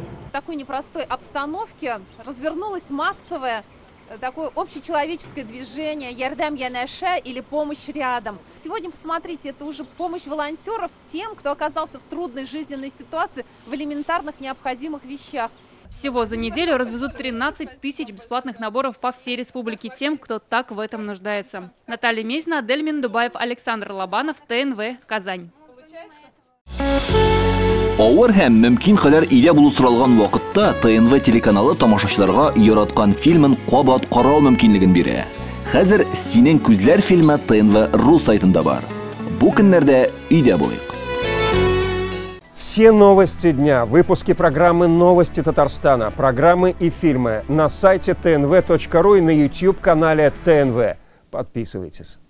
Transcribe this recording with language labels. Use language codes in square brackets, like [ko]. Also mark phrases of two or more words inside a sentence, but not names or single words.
[ru] В такой непростой обстановке развернулось массовое такое общечеловеческое движение «Ярдам Янаше» или «Помощь рядом». Сегодня, посмотрите, это уже помощь волонтеров тем, кто оказался в трудной жизненной ситуации в элементарных необходимых вещах. Всего за неделю развезут 13 тысяч бесплатных наборов по всей республике тем, кто так в этом нуждается. Наталья Мезина, Адель Миндубаев, Александр Лобанов, ТНВ, Казань. [tt] Авыр һәм мөмкин кадәр илә булу соралган вакытта ТНВ телеканалы тамашачыларга яраткан фильмын кабат карау мөмкинлеген бирә. Хәзер «Синең күзләр» фильмы ТНВ.ру сайтында бар. Бу көннәрдә өйдә булыйк. [ru] Все новости дня, выпуски программы «Новости Татарстана», программы и фильмы на сайте tnv.ru и на YouTube-канале ТНВ. Подписывайтесь.